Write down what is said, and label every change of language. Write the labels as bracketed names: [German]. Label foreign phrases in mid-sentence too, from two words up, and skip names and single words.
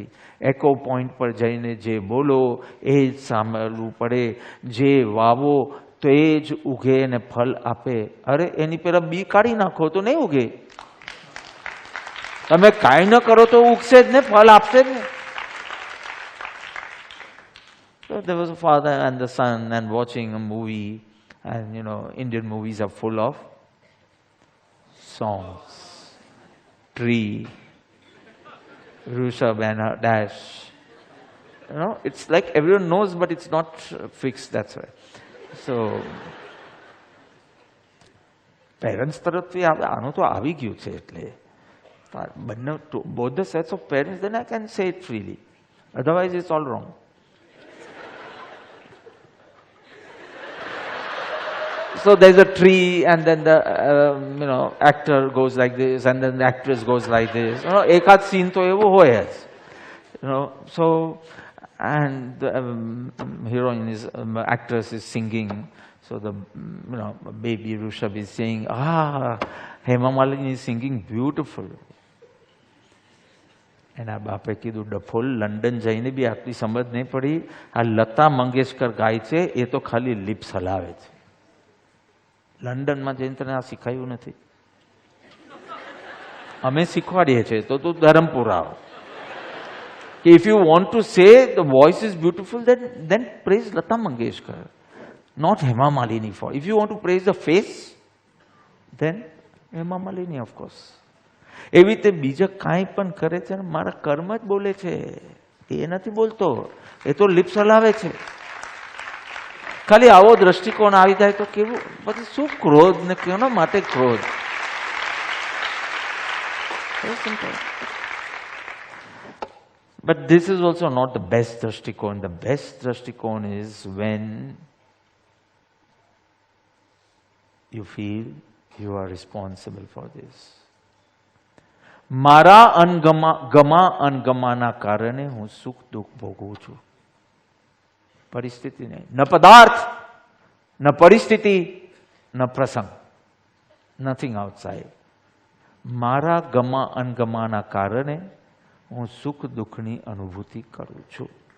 [Gujarati] એકો પોઈન્ટ પર જઈને જે બોલો એ જ સાંભળવું પડે. જે વાવો તો એ જ ઉગે અને ફળ આપે. અરે એની પેલા બી કાઢી નાખો તો નહીં ઉગે. તમે કાંઈ ન કરો તો ઉગશે જ ને, ફળ આપશે જ ને. [English] So there was a father and the son and watching a movie, and you know, Indian movies are full of songs. Tree, Rushabh and her dash. You know, it's like everyone knows, but it's not fixed, that's why. So, parents [Gujarati] તરફથી આનું તો આવી ગયું છે એટલે બંને [English] both the sets of parents, then I can say it freely. Otherwise it's all wrong. So there's a tree, and then the actor goes like this, and then the actress goes like this. You know, [Gujarati] એકાદ સીન તો એવો હોય જ. [English] You know, so and the heroine is actress is singing. So the baby Rushabh is saying, Hema Malini is singing beautiful. [Gujarati] એના બાપે કીધું ડફોલ લંડન જઈને બી આટલી સમજ નહીં પડી. આ લતા મંગેશકર ગાય છે એ તો ખાલી લિપ્સ હલાવે છે. લંડનમાં જઈને તને આ શીખાયું નથી. અમે શીખવાડીએ છીએ તો તું ધરમપુર આવ. [English] If you want to say the voice is beautiful, then praise Lata Mangeshkar, not Hema Malini for. If you want to praise the face, then Hema Malini, of course. [Gujarati] એવી રીતે બીજા કાંઈ પણ કરે છે, મારા કર્મ જ બોલે છે, એ નથી બોલતો, એ તો લિપ્સ હલાવે છે. ખાલી આવો દ્રષ્ટિકોણ આવી જાય તો કેવું, પછી શું ક્રોધ ને કેના માટે ક્રોધ. [English] But this is also not the best drashtikon. The best drashtikon is when you feel you are responsible for this. [Gujarati] મારા ગમા અનગમાના કારણે હું સુખ દુઃખ ભોગવું છું. પરિસ્થિતિ નહીં, ન પદાર્થ, ન પરિસ્થિતિ, ન પ્રસંગ. [English] nothing outside. [Gujarati] મારા ગમા અનગમાના કારણે હું સુખ દુઃખની અનુભૂતિ કરું છું.